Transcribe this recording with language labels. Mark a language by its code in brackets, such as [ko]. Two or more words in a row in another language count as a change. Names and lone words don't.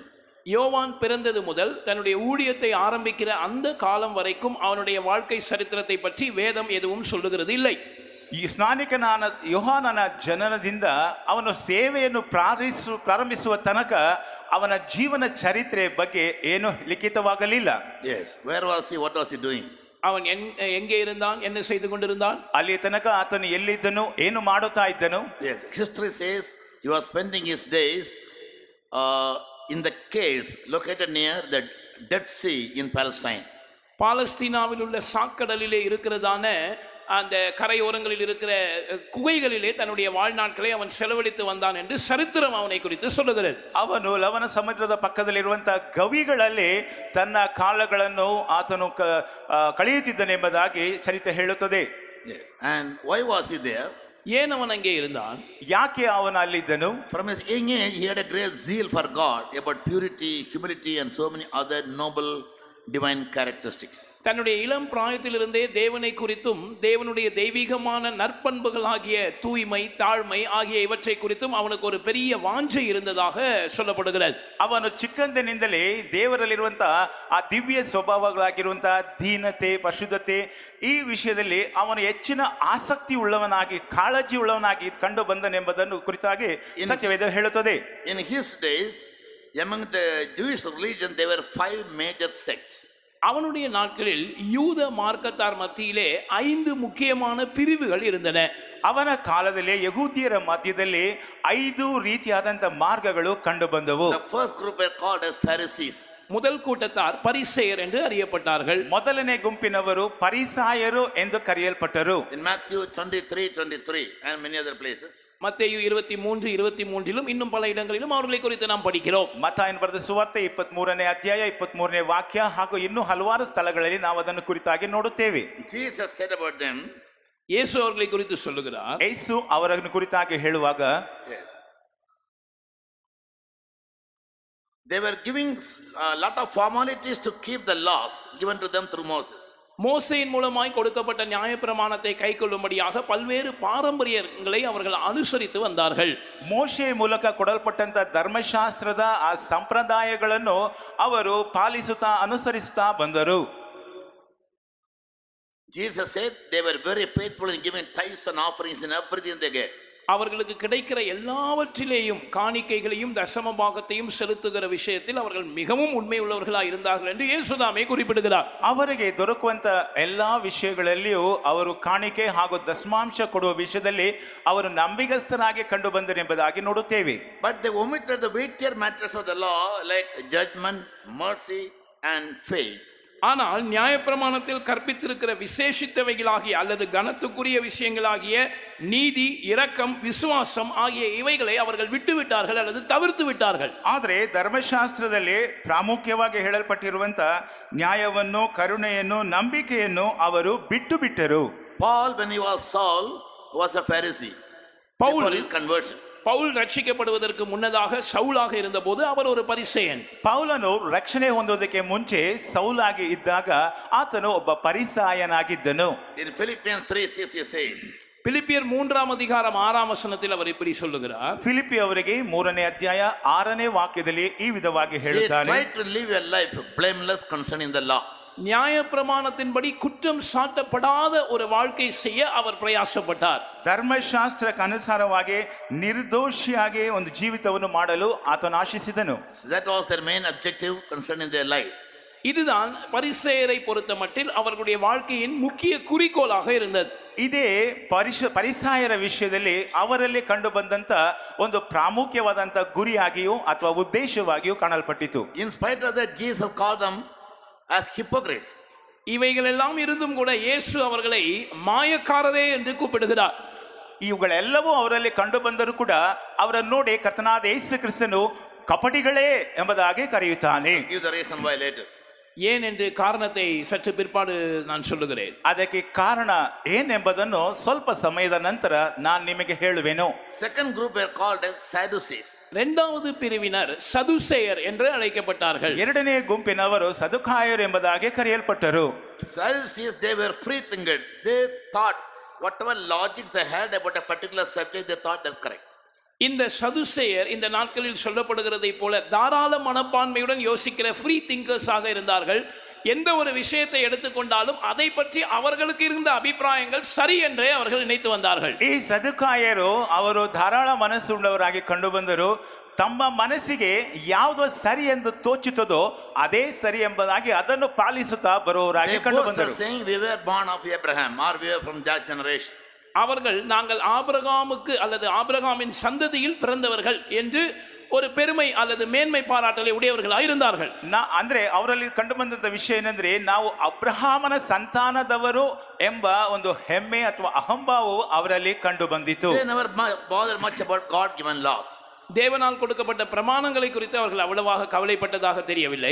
[ta] யோவான் பிறந்தது முதல் தன்னுடைய ஊழியத்தை ஆரம்பிக்கிற அந்த காலம் வரைக்கும் அவனுடைய வாழ்க்கை சரித்திரத்தை பற்றி வேதம் எதுவும் சொல்லுகிறது இல்லை. [kn] ಈ ಸ್ನಾನಿಕನಾದ ಯೋಹಾನನ ಜನನದಿಂದ ಅವನು ಸೇವೆಯನ್ನು ಪ್ರಾರಂಭಿಸುವ ತನಕ ಅವನ ಜೀವನ ಚರಿತ್ರೆ ಬಗ್ಗೆ ಏನು ಲಿಖಿತವಾಗಲಿಲ್ಲ. [en] Yes, where was he, what was he doing? [ta] அவன் எங்கே இருந்தான், என்ன செய்து கொண்டிருந்தான்? [kn] ಅಲ್ಲಿ ತನಕ ಆತನು ಎಲ್ಲಿದ್ದನು, ಏನು ಮಾಡುತ್ತಾ ಇದ್ದನು? [en] Yes, history says he was spending his days in the caves located near the Dead Sea in Palestine. [ta] பாலஸ்தீனாவில் உள்ள சாக்கடலிலே இருக்கிறதான அந்த கரையோரங்களில் இருக்கிற குகைகளிலே தன்னுடைய வாழ்நாட்களை அவன் செலவழித்து வந்தான் என்று சரித்திரம் அவனை குறித்து சொல்லுகிறது. [kn] ಅವನು ಲವಣ ಸಮುದ್ರದ ಪಕ್ಕದಲ್ಲಿರುವಂತಹ ಗವಿಗಳಲ್ಲಿ ತನ್ನ ಕಾಲಗಳನ್ನು ಆತನು ಕಳೆಯುತ್ತಿದ್ದನೆಂಬುದಾಗಿ ಚರಿತ್ರೆ ಹೇಳುತ್ತದೆ. [en] Yes, and why was he there? [ta] ஏன் அவன் அங்கே இருந்தான்? [kn] ಯಾಕೆ ಅವನು ಅಲ್ಲಿದ್ದನು? [en] From his young age he had a great zeal for God, about purity, humility and so many other noble divine characteristics. [ta] தன்னுடைய இளம் பிராயத்திலிருந்தே தேவனை குறித்தும் தேவனுடைய தெய்வீகமான நற்பண்புகள் ஆகிய தூய்மை, தாழ்மை ஆகிய இவற்றை குறித்தும் அவனுக்கு ஒரு பெரிய வாஞ்சை இருந்ததாக சொல்லப்படுகிறது. [kn] ಅವನು ಚಿಕ್ಕಂದಿನಿಂದಲೇ ದೇವರಲ್ಲಿರುವಂತಹ ಆ ದಿವ್ಯ ಸ್ವಭಾವಗಳಾಗಿರುವಂತಹ ದೀನತೆ, ಪರಿಶುದ್ಧತೆ ಈ ವಿಷಯದಲ್ಲಿ ಅವನು ಹೆಚ್ಚಿನ ಆಸಕ್ತಿ ಉಳ್ಳವನಾಗಿ, ಕಾಳಜಿ ಉಳ್ಳವನಾಗಿ ಕಂಡು ಬಂದನೆಂಬುದನ್ನು ಕುರಿತಾಗಿ ಸತ್ಯವೇದ ಹೇಳುತ್ತದೆ. [en] In his days, among the Jewish religion, there were 5 major sects. [ta] அவனுடைய நாட்களில் யூத மார்க்கத்தார் மத்தியிலே 5 முக்கியமான பிரிவுகள் இருந்தன. [kn] ಅವನ ಕಾಲದಲ್ಲಿ ಯಹೂದ್ಯರ ಮಧ್ಯದಲ್ಲಿ 5 ರೀತಿಯಾದಂತ ಮಾರ್ಗಗಳು ಕಂಡು ಬಂದವು. [en] The first group were called as Pharisees. [ta] முதல் கூட்டத்தார் பரிசேயர் என்று அறியப்பட்டார்கள். [kn] ಮೊದಲನೇ ಗುಂಪಿನವರು ಪರಿಸಾಯರು ಎಂದು ಕರೆಯಲ್ಪಟ್ಟರು. [en] In Matthew 23:23 and many other places. [ta] மத்தேயு 23:23 இன்னும் பல இடங்களிலும் அவர்களை குறித்து நாம் படிக்கிறோம். [kn] ಮತ್ತಾಯನ ಬರೆದ ಸುವಾರ್ತೆ 23ನೇ ಅಧ್ಯಾಯ 23ನೇ ವಾಕ್ಯ ಹಾಗೂ ಇನ್ನೂ ಹಲವಾರು ಸ್ಥಳಗಳಲ್ಲಿ ನಾವು ಅದನ್ನು ಕುರಿತಾಗಿ ನೋಡುತ್ತೇವೆ. [en] Jesus said about them, [ta] இயேசு அவர்களை குறித்து சொல்லுகிறார். [kn] ಯೇಸು ಅವರನ್ನು ಕುರಿತಾಗಿ ಹೇಳುವಾಗ, [en] yes, they were giving a lot of formalities to keep the laws given to them through Moses. [ta] மோசேயின் மூலமாய் கொடுக்கப்பட்ட நியாயப்பிரமாணத்தை கைக்கொள்ளும்படியாக பல்வேறு பாரம்பரியங்களை அவர்கள் அனுசரித்து வந்தார்கள். [kn] ಮೋಶೆ ಮೂಲಕ ಕೊಡಲ್ಪಟ್ಟಂತ ಧರ್ಮಶಾಸ್ತ್ರದ ಆ ಸಂಪ್ರದಾಯಗಳನ್ನು ಅವರು ಪಾಲಿಸುತ್ತಾ ಅನುಸರಿಸುತ್ತಾ ಬಂದರು. [en] Jesus said they were very faithful in giving tithes and offerings in everything they gave. [ta] அவர்களுக்கு கிடைக்கிற எல்லாவற்றிலேயும் காணிக்கைகளையும் தசம பாகத்தையும் செலுத்துகிற விஷயத்தில் அவர்கள் மிகவும் உண்மை உள்ளவர்களாக இருந்தார்கள் என்று இயேசுதாமே குறிப்பிடுகிறார். [kn] ಅವರಿಗೆ ದೊರಕುವಂತ ಎಲ್ಲಾ ವಿಷಯಗಳಲ್ಲಿಯೂ ಅವರು ಕಾಣಿಕೆ ಹಾಗೂ ದಶಮಾಂಶ ಕೊಡುವ ವಿಷಯದಲ್ಲಿ ಅವರು ನಂಬಿಗಸ್ತರಾಗಿ ಕಂಡು ಬಂದರೆಂಬುದಾಗಿ ನೋಡುತ್ತೇವೆ. [en] But they omitted the weightier matters of the law like judgment, mercy and faith. [ta] ஆனால் நியாயப்பிரமாணத்தில் கற்பித்திருக்கிற விசேஷித்தவைகளாகிய அல்லது கனத்துக்குரிய விஷயங்களாகிய நீதி, இரக்கம், விசுவாசம் ஆகிய இவைகளை அவர்கள் விட்டுவிட்டார்கள் அல்லது தவிர்த்து விட்டார்கள். [kn] ಆದರೆ ಧರ್ಮಶಾಸ್ತ್ರದಲ್ಲಿ ಪ್ರಾಮುಖ್ಯವಾಗಿ ಹೇಳಲ್ಪಟ್ಟಿರುವಂತ ನ್ಯಾಯವನ್ನು, ಕರುಣೆಯನ್ನು, ನಂಬಿಕೆಯನ್ನು ಅವರು ಬಿಟ್ಟು ಬಿಟ್ಟರು. [en] Paul, when he was Saul, was a Pharisee before his conversion. [ta] பவுல் ரட்சிக்கப்படுவதற்கு முன்னதாக சவுலாக இருந்தபோது அவர் ஒரு பரிசேயன். [kn] ಪೌಲನು ರಕ್ಷಣೆ ಹೊಂದೋದಕ್ಕೆ ಮುಂಚೆ ಸೌಲಾಗಿ ಇದ್ದಾಗ ಆತನು ಒಬ್ಬ ಪರಿಸಾಯನಾಗಿದ್ದನು. [en] In Philippians 3:6 he says, [ta] பிலிப்பியர் 3ஆம் அதிகாரம் 6ஆம் வசனத்தில் அவர் இப்படி சொல்லுகிறார். [kn] ಫಿಲಿಪ್ಪಿ ಅವರಿಗೆ 3ನೇ ಅಧ್ಯಾಯ 6ನೇ ವಾಕ್ಯದಲ್ಲಿ ಈ ವಿಧವಾಗಿ [en] he [kn] ಹೇಳುತ್ತಾನೆ, [en] tried to live a life blameless concerning the law. [ta] நியாயப்பிரமாணத்தின்படி குற்றம் சாட்டப்படாத ஒரு வாழ்க்கை செய்ய அவர் பிரயாசப்பட்டார். [kn] ಧರ್ಮಶಾಸ್ತ್ರಕ್ಕೆ ಅನುಸಾರವಾಗಿ ನಿರ್ದೋಷಿಯಾಗಿ ಒಂದು ಜೀವಿತವನ್ನು ಮಾಡಲು ಆತನು ಆಶಿಸಿದನು. [en] That was their main objective concerning their lives. [ta] இதுதான் பரிசேயரை பொறுத்த மட்டில் அவர்களுடைய வாழ்க்கையின் முக்கிய குறிக்கோளாக இருந்தது. [kn] ಇದೇ ಪರಿಸಾಯರ ವಿಷಯದಲ್ಲಿ ಅವರಲ್ಲಿ ಕಂಡು ಬಂದಂತ ಒಂದು ಪ್ರಾಮುಖ್ಯವಾದಂತ ಗುರಿಯಾಗಿಯೂ ಅಥವಾ ಉದ್ದೇಶವಾಗಿಯೂ ಕಾಣಲ್ಪಟ್ಟಿತು. [en] In spite of that, Jesus called them as hypocrites. [ta] இவைகளெல்லாம் இருந்தும் கூட இயேசு அவர்களை மாயக்காரரே என்று கூப்பிடுகிறார். [kn] ಇವುಗಳೆಲ್ಲವೂ ಅವರಲ್ಲಿ ಕಂಡು ಬಂದರೂ ಕೂಡ ಅವರನ್ನು ನೋಡಿ ಕರ್ತನಾದ ಯೇಸು ಕ್ರಿಸ್ತನು ಕಪಟಿಗಳೇ ಎಂಬುದಾಗಿ ಕರೆಯುತ್ತಾನೆ. [en] Give the reason why later. [ta] ஏன் என்று காரணத்தை சற்று பிற்பாடு நான் சொல்லுகிறேன். [kn] ಅದಕ್ಕೆ ಕಾರಣ ಏನೆಂಬುದನ್ನು ಸ್ವಲ್ಪ ಸಮಯದ ನಂತರ ನಾನು ನಿಮಗೆ ಹೇಳುವೆನು. [en] Second group were called as Sadducees. [ta] இரண்டாவது பிரிவினர் சதுசேயர் என்று அழைக்கப்பட்டார்கள். [kn] ಎರಡನೇ ಗುಂಪಿನವರು ಸದುಕಾಯರು ಎಂಬುದಾಗಿ ಕರೆಯಲ್ಪಟ್ಟರು. [en] Sadducees, they were free thinkers. They thought whatever logics they had about a particular subject, they thought that's correct. [ta] இந்த சதுசேயர் இந்த நாட்களில் சொல்லப்படுகிறதை போல தாராள மனப்பான்மையுடன் யோசிக்கிற [en] free thinkers [ta] இருந்தார்கள். எந்த ஒரு விஷயத்தை எடுத்துக்கொண்டாலும் அதை பற்றி அவர்களுக்கு இருந்த அபிப்பிராயங்கள் சரி என்றே அவர்கள் நினைத்து வந்தார்கள். [kn] ಈ ಸದುಕಾಯರು ಅವರು ಧಾರಾಳ ಮನಸ್ಸುಳ್ಳವರಾಗಿ ಕಂಡು ಬಂದರು. ತಮ್ಮ ಮನಸ್ಸಿಗೆ ಯಾವುದು ಸರಿ ಎಂದು ತೋಚುತ್ತದೋ ಅದೇ ಸರಿ ಎಂಬುದಾಗಿ ಅದನ್ನು ಪಾಲಿಸುತ್ತಾ ಬರುವವರಾಗಿ ಕಂಡು ಬಂದರು. [en] Saying we were born of Abraham or we were from that generation. [ta] அவர்கள் நாங்கள் ஆபிரகாமுக்கு அல்லது ஆபிரகாமின் சந்ததியில் பிறந்தவர்கள் என்று ஒரு பெருமை அல்லது மேன்மை பாராட்டலை உடையவர்களாக இருந்தார்கள். [kn] ಅಂದ್ರೆ ಅವರಲ್ಲಿ ಕಂಡು ಬಂದಂತ ವಿಷಯ ಏನಂದ್ರೆ ನಾವು ಅಬ್ರಹಾಮನ ಸಂತಾನದವರು ಎಂಬ ಒಂದು ಹೆಮ್ಮೆ ಅಥವಾ ಅಹಂಭಾವವು ಅವರಲ್ಲಿ ಕಂಡು ಬಂದಿತು. [en] They never bothered much about God given laws. [ta] தேவனால் கொடுக்கப்பட்ட பிரமாணங்களை குறித்து அவர்கள் அவ்வளவாக கவலைப்பட்டதாக தெரியவில்லை.